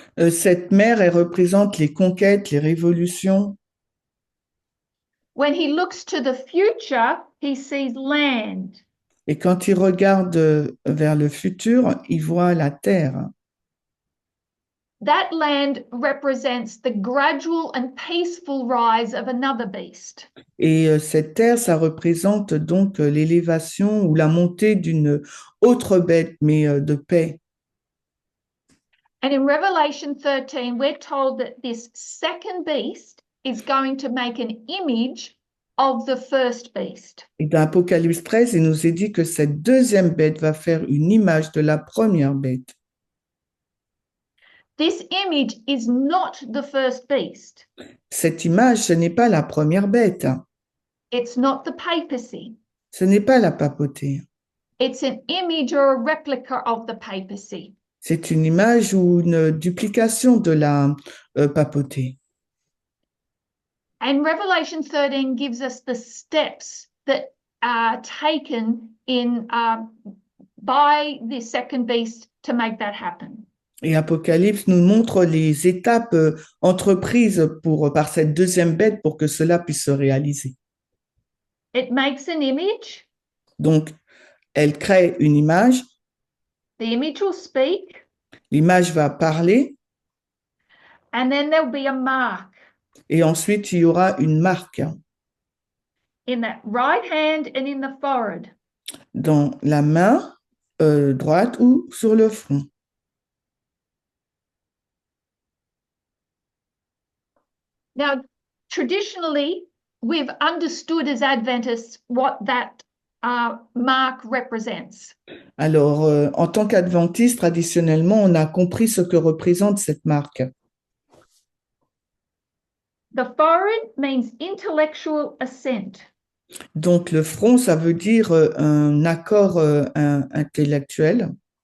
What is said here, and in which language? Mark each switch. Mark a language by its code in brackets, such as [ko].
[fr] Cette mer, elle représente les conquêtes, les révolutions. [en] When he looks to the future, he sees land. [fr] Et quand il regarde vers le futur, il voit la terre. [en] That land represents the gradual and peaceful rise of another beast. [fr] Et cette terre, ça représente donc l'élévation ou la montée d'une autre bête, mais de paix. [en] And in Revelation 13, we're told that this second beast is going to make an image of the first beast. [fr] Et dans Apocalypse 13, il nous est dit que cette deuxième bête va faire une image de la première bête. [en] This image is not the first beast. [fr] Cette image, ce n'est pas la première bête. [en] It's not the papacy. [fr] Ce n'est pas la papauté. [en] It's an image or a replica of the papacy. [fr] C'est une image ou une duplication de la papauté. [en] And Revelation 13 gives us the steps that are taken in by the second beast to make that happen. [fr] Et Apocalypse nous montre les étapes entreprises par cette deuxième bête pour que cela puisse se réaliser. [en] It makes an image. [fr] Donc, elle crée une image. [en] The image will speak. [fr] L'image va parler. [en] And then there'll be a mark. [fr] Et ensuite, il y aura une marque [en] In that right hand and in the forehead. [fr] dans la main droite ou sur le front. [en] Now, traditionally, we've understood as Adventists what that mark represents. [fr] Alors, en tant qu'adventiste, traditionnellement, on a compris ce que représente cette marque. [en] The forehead means intellectual assent. [fr] Donc, le front, ça veut dire un accord intellectuel.